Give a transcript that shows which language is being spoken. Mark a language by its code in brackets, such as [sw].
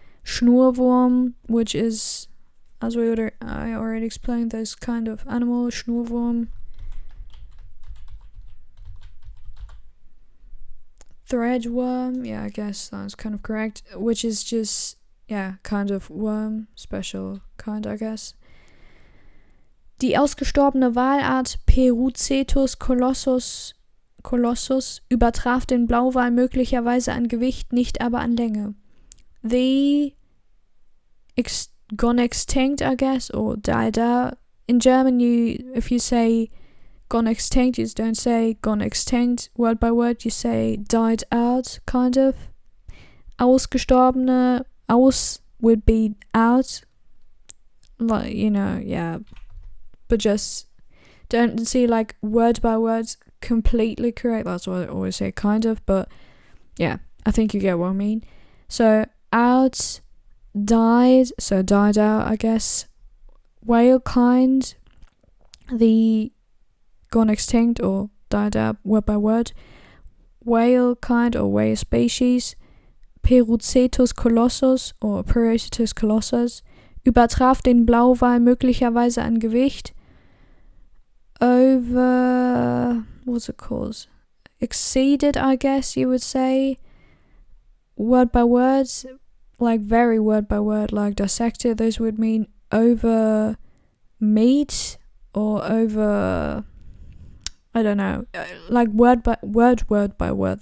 [en] Schnurwurm, which is, as I already explained, this kind of animal, Schnurwurm. Threadworm, I guess that's kind of correct, which is just, kind of worm, special kind, I guess. [de] Die ausgestorbene Walart Perucetus colossus übertraf den Blauwal möglicherweise an Gewicht, nicht aber an Länge. [en] The gone extinct, I guess, or died out. In German, if you say gone extinct, you don't say gone extinct word by word, you say died out, kind of. Ausgestorbene, aus would be out, like, but just don't see like word by word completely correct. That's what I always say, kind of, but yeah, I think you get what I mean. So out, died, so died out, I guess. Whale kind, the gone extinct or died out word by word. Whale kind or whale species. [de] Pericetus colossus or Pericetus colossus übertraf den Blauwal möglicherweise an Gewicht. [en] Over, what's it called? Exceeded, I guess you would say. Word by word, like very word by word, like dissected. Those would mean over meat or over, I don't know, like word by word.